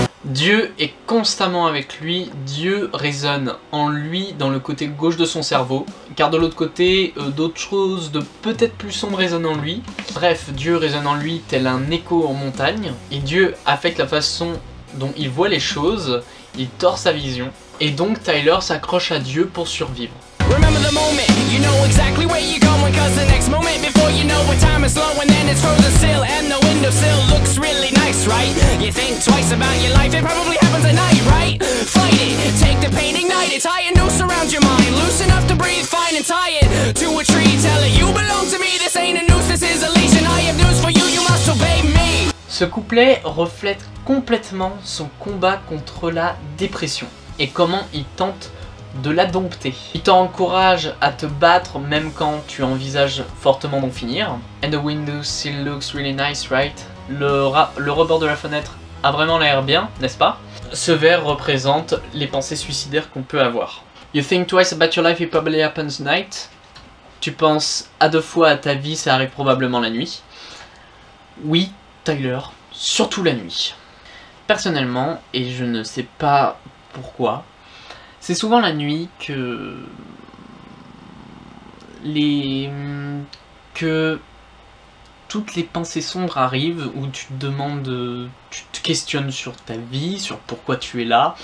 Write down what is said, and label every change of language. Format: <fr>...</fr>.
<fr>Dieu est constamment avec lui, Dieu résonne en lui dans le côté gauche de son cerveau, car de l'autre côté, d'autres choses de peut-être plus sombres résonnent en lui. Bref, Dieu résonne en lui tel un écho en montagne, et Dieu affecte la façon dont il voit les choses, il tord sa vision, et donc Tyler s'accroche à Dieu pour survivre.</fr> <en>Remember the moment, you know exactly where you're going, cause the next moment before you know what time is slow, and then it's frozen still, and the windowsill looks really nice, right? You think twice about your life, it probably happens at night, right? Fight it, take the pain, ignite it, tie a noose around your mind, loose enough to breathe fine and tie it to a tree, tell it you belong to me, this ain't a noose, this is a leash, and I have news for you, you must obey me.</en> <fr>Ce couplet reflète complètement son combat contre la dépression, et comment il tente de la dompter. Il t'encourage à te battre même quand tu envisages fortement d'en finir.</fr> <en>And the window still looks really nice, right?</en> <fr>Le rebord de la fenêtre a vraiment l'air bien, n'est-ce pas? Ce vers représente les pensées suicidaires qu'on peut avoir.</fr> <en>You think twice about your life, it probably happens night.</en> <fr>Tu penses à 2 fois à ta vie, ça arrive probablement la nuit. Oui, Tyler, surtout la nuit. Personnellement, et je ne sais pas pourquoi, c'est souvent la nuit que toutes les pensées sombres arrivent, où tu te demandes, tu te questionnes sur ta vie, sur pourquoi tu es là.</fr>